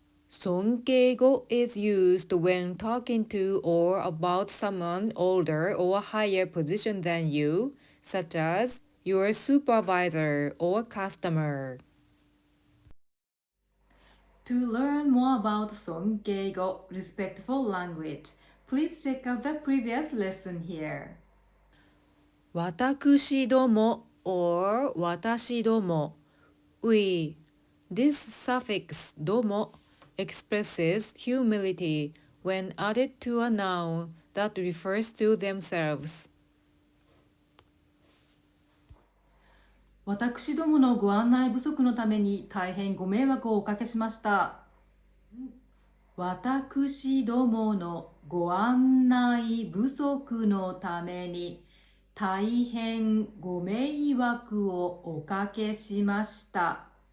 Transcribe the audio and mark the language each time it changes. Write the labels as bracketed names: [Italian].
[English] Sonkeigo is used when talking to or about someone older or higher position than you, such as your supervisor or customer. To learn more about Sonkeigo, respectful language, please check out the previous lesson here. 私ども or 私ども we. This suffix ども expresses humility when added to a noun that refers to themselves. [Japanese] 私どものご案内不足のために大変ご迷惑をおかけしました。私どものご案内不足のために大変ご迷惑をおかけしました。